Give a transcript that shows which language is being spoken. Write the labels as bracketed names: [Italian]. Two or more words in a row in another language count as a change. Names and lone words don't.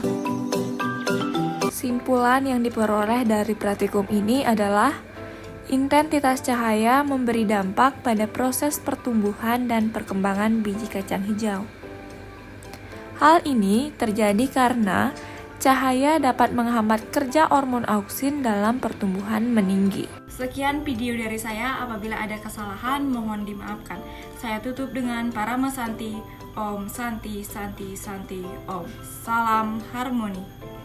[Indonesian] Simpulan yang diperoleh dari praktikum ini adalah intensitas cahaya memberi dampak pada proses pertumbuhan dan perkembangan biji kacang hijau. Hal ini terjadi karena cahaya dapat menghambat kerja hormon auksin dalam pertumbuhan meninggi. Sekian video dari saya, apabila ada kesalahan mohon dimaafkan. Saya tutup dengan Parama Santi, [Sanskrit] Om Santi Santi Santi Om. [Indonesian] Salam harmoni.